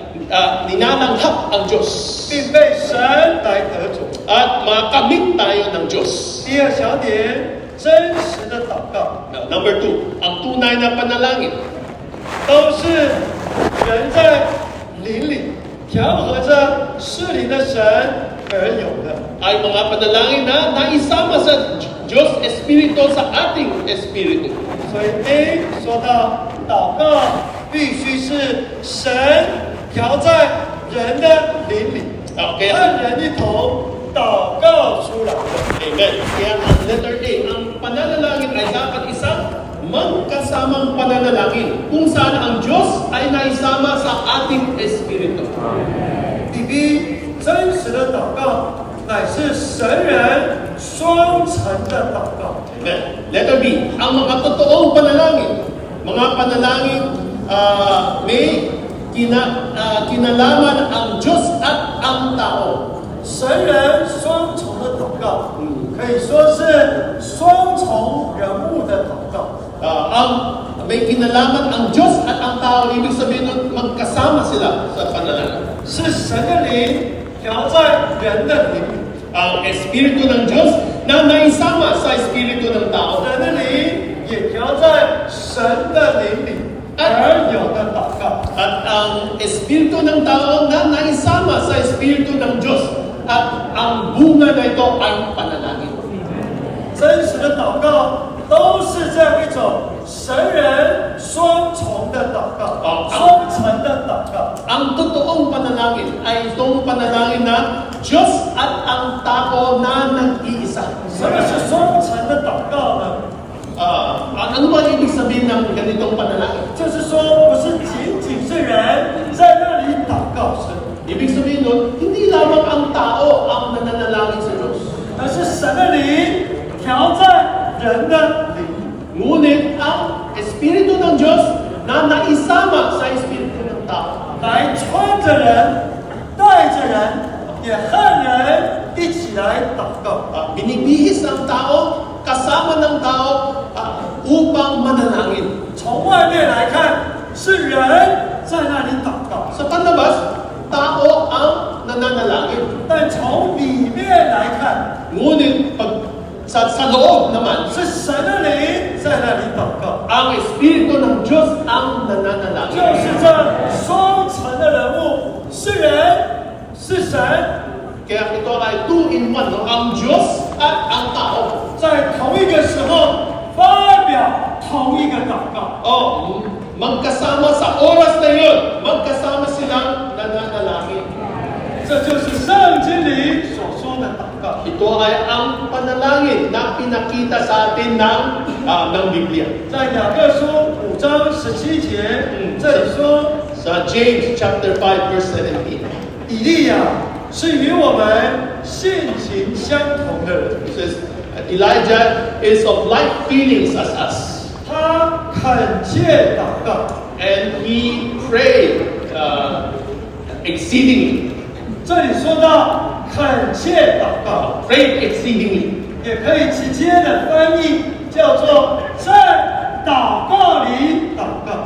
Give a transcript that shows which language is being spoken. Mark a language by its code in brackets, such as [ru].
[tl] At nilalanghap ang Diyos. [zh] 并被神来得着。 [tl] At makamit tayo ng Diyos. [zh] 第二小点，真实的祷告 [en] Number 2, [tl] ang tunay na panalangin [zh] 都是人在灵里调和着适灵的神而有的。 [tl] ay mga panalangin na naisama sa Diyos Espiritu sa ating Espiritu. [zh] 所以 A 说到祷告必须是神调在人的灵里， Okay. 和人一同祷告出来的。 Amen. [tl] Kaya ang letter A, ang pananalangin ay dapat isang magkasamang pananalangin kung saan ang Diyos ay naisama sa ating Espiritu. [zh] 第 B 真实的祷告乃是神人双层的祷告。 Amen. [tl] Letter B, ang mga totoong panalangin, mga panalangin may kinalaman ang Diyos at ang tao. [zh] 神人双重的祷告，可以说是双重人物的祷告。 [tl] May kinalaman ang Diyos at ang tao, ibig sabihin nun magkasama sila sa panalangin. [zh] 是神的灵调在人的灵里， [tl] Ang Espiritu ng Diyos na naisama sa Espiritu ng tao. [zh] 人的灵也调在神的灵里而有的祷告。 [tl] At ang Espiritu ng tao na naisama sa Espiritu ng Diyos. At ang bunga na ito ay panalangin. [zh] 真实的祷告都是这样一种神人双重的祷告，双层的祷告。 [tl] Ang totoong panalangin ay itong panalangin na Diyos at ang tao na nag-iisa. [zh] 什么是双层的祷告呢？ [tl] Ano ba ibig sabihin ng ganitong panalangin? [zh] 就是说，不是仅仅是人在那里祷告神， [tl] Ibig sabihin nun, hindi lamang ang tao ang nananalangin sa Diyos. [zh] 而是神的灵调在人的灵里。 [tl] Ngunit ang Espiritu ng Diyos na naisama sa Espiritu ng tao. [zh] 来穿着人，带着人，也和人一起来祷告。 [tl] Binibihis ang tao, kasama ng tao upang manalangin. [zh] 从外面来看，是人在那里祷告， [tl] Sa panlabas, tao ang nananalangin. [zh] 但从里面来看， [tl] Ngunit sa loob naman, [zh] 是神的灵在那里祷告。 [tl] ang Espiritu ng Diyos ang [zh] 就 [tl] nananalangin. [zh] 是这双层的人物，是人，是神， [tl] Kaya ito ay two-in-one, no? Ang Diyos at ang tao. [zh] 在同一个时候发表同一个祷告。 [tl] Magkasama sa oras na yun, magkasama silang nananalangin. [zh] 这就是圣经里所说的祷告。 [tl] Ito ay ang panalangin na pinakita sa atin ng Biblia. [zh] 在雅各书5章17节，这里说， [tl] Sa [en] James chapter 5 verse 17. [zh] 以利亚是与我们性情相同的人， [en] It says, Elijah is of like feelings as us. [zh] 他恳切祷告。 [en] And he prayed exceedingly. [zh] 这里说到恳切祷告， [en] Prayed exceedingly. [zh] 也可以直接的翻译叫做在祷告里祷告。